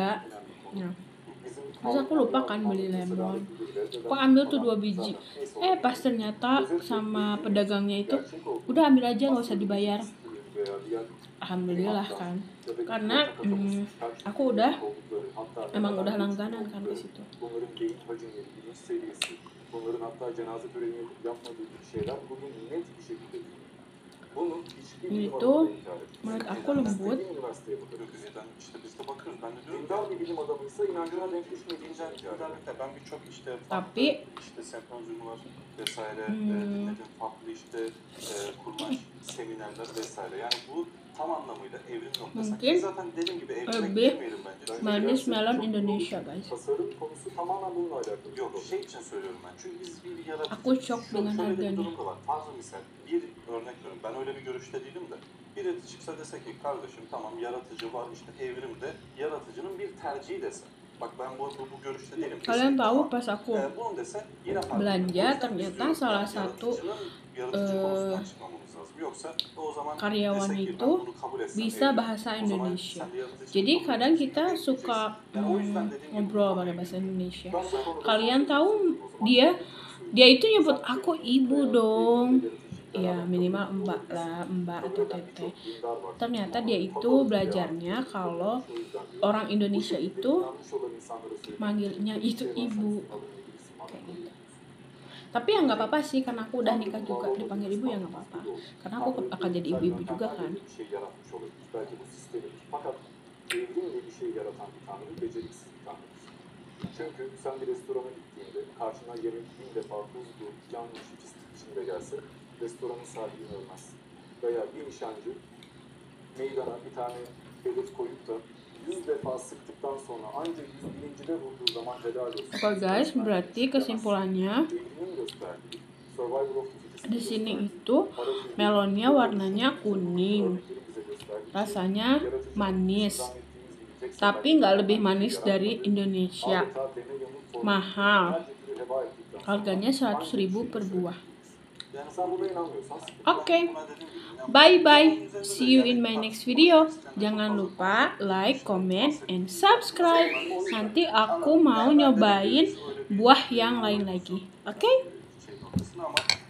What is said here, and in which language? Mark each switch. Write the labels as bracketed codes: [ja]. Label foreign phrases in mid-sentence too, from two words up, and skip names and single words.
[id] Nah, terus aku lupa kan beli lemon. Aku ambil tuh 2 biji. Pas ternyata sama pedagangnya itu, udah ambil aja nggak usah dibayar. alhamdulillah kan, karena aku emang udah langganan kan ke situ. [tr] Bunların beyin hacimleri, bilinç seviyesi, bunların hatta cenaze töreni yapmadığı gibi şeyler bugün net bir şekilde bunun hiçbir bilim [id] Itu [tr] adamı inkar etmiyor. [id] menurut aku lembut. [tr] Üniversiteye bakıyoruz. İşte biz de bakıyoruz. Ben de diyorum ki bir bilim adamıysa inancına denk düşmediğince ben birçok işte [id] Tapi [tr] işte sempozyumlar vesaire dinledim. Farklı işte kurmaş seminerler vesaire. Yani bu tam anlamıyla evrim noktası. [id] mungkin [tr] Zaten dediğim gibi evrime [id] lebih [tr] girmeyelim bence. [id] manis melon Indonesia guys. [tr] Tasarım konusu tamamen bununla alakalı. Yok şey için söylüyorum ben. Çünkü biz bir yaratıcı. [id] Aku shock dengan [tr] Şöyle bir [id] harganya. [tr] durum da var. Fazla misal bir örnek veriyorum. Ben öyle bir görüşte değilim de. Biri çıksa dese ki kardeşim tamam yaratıcı var işte evrimde yaratıcının bir tercihi dese. Bak ben bu görüşte değilim. [id] Kalian tahu pas aku [tr] Bunu dese yine [id] belanja ternyata salah satu karyawan itu bisa bahasa Indonesia. Jadi kadang kita suka ngobrol pakai bahasa Indonesia. Kalian tahu dia itu nyebut aku ibu dong. Ya minimal mbak atau teteh. Ternyata dia itu belajarnya kalau orang Indonesia itu manggilnya itu ibu kayak gitu. Tapi ya nggak apa-apa sih, karena aku udah nikah juga dipanggil ibu ya nggak apa-apa. Karena aku akan jadi ibu-ibu juga kan. [tr] Çünkü sen bir restorana gittiğinde karşına yemek 1000 defa tuzlu, yanlış, pislik içinde gelse restoranın sahibini ölmez. Veya bir nişancı meydana bir tane hedef koyup da 100 defa sıktıktan sonra ancak 101.'de vurduğu zaman helal olsun. [id] Oke guys, berarti kesimpulannya di sini itu melonnya warnanya kuning, rasanya manis, tapi nggak lebih manis dari Indonesia. Mahal, harganya 100.000 per buah. Oke, [en] bye bye, see you in my next video. [id] Jangan lupa [en] like, comment, and subscribe. [id] Nanti aku mau nyobain buah yang lain lagi. Oke?